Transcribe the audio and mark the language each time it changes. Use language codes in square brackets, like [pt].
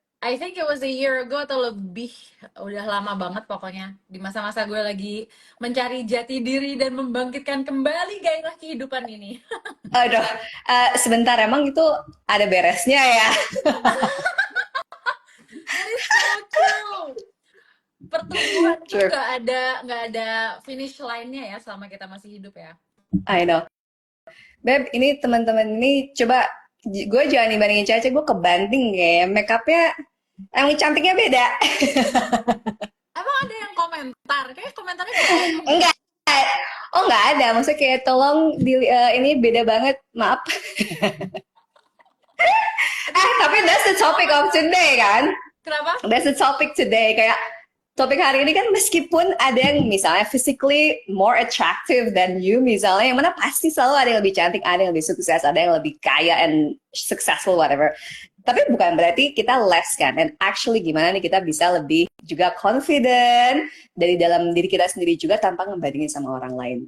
[en] I think it was a year ago [id] atau lebih. Udah lama banget pokoknya. Di masa-masa gue lagi mencari jati diri dan membangkitkan kembali gairah kehidupan ini. Aduh, sebentar emang itu ada beresnya ya. [en] That is so true. [id] Pertumbuhan tuh [en] True. [id] nggak ada finish line-nya ya selama kita masih hidup ya. [en] I know. [id] Beb, ini teman-teman ini coba gue jangan dibandingin Caca, gue kebanting ya. Make upnya yang cantiknya beda. Emang ada yang komentar? Kayak komentarnya bohong. Enggak. Oh nggak ada. Maksudnya kayak tolong ini beda banget. Maaf. [en] Tapi that's the topic of today kan? [id] Kenapa? [en] That's the topic today. [id] Kayak topik hari ini kan meskipun ada yang misalnya [en] physically more attractive than you [id] misalnya, yang mana pasti selalu ada yang lebih cantik, ada yang lebih sukses, ada yang lebih kaya [en] and successful whatever. [id] Tapi bukan berarti kita less kan. [en] And actually [id] gimana nih kita bisa lebih juga confident dari dalam diri kita sendiri juga tanpa ngebandingin sama orang lain.